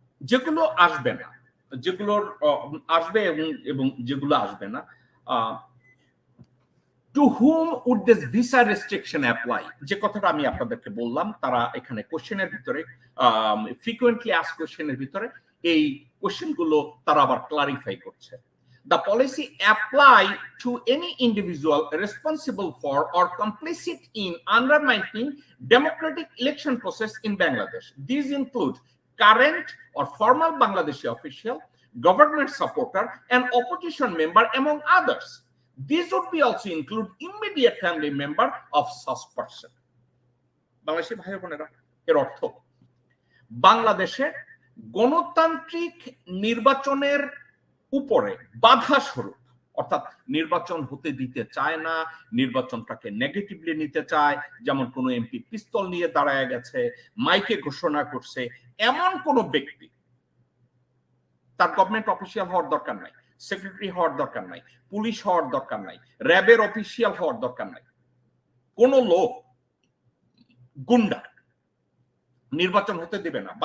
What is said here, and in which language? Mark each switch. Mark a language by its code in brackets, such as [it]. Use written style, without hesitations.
[bn] যেগুলো আসবে না, যেগুলোর আসবে এবং যেগুলো আসবে না, [en] to whom would this visa restriction apply, [bn] যে কথাটা আমি আপনাদেরকে বললাম, তারা এখানে কোশ্চেনের ভিতরে ফ্রিকুয়েন্টলি আস্ক কোশ্চেনের ভিতরে এই কোশ্চেনগুলো তারা আবার ক্লারিফাই করছে। [en] The policy apply to any individual responsible for or complicit in undermining democratic election process in Bangladesh. These include current or former Bangladeshi official, government supporter, and opposition member, among others. These would be also include immediate family member of such person. [bn] Bangladeshi ভাই বোনেরা, এর অর্থ বাংলাদেশে গণতান্ত্রিক নির্বাচনের উপরে বাধা স্বরূপ, অর্থাৎ নির্বাচন হতে দিতে চায় না, নির্বাচনটাকে নেগেটিভলি নিতে চায়, যেমন কোনো এমপি পিস্তল নিয়ে দাঁড়ায় গেছে, মাইকে ঘোষণা করছে, এমন কোন ব্যক্তি, তার গভর্নমেন্ট অফিসিয়াল হওয়ার দরকার নাই, সেক্রেটারি হওয়ার দরকার নাই, পুলিশ হওয়ার দরকার নাই, র্যাবের অফিসিয়াল হওয়ার দরকার নাই, কোন লোক গুন্ডা নির্বাচন হতে দিবে না।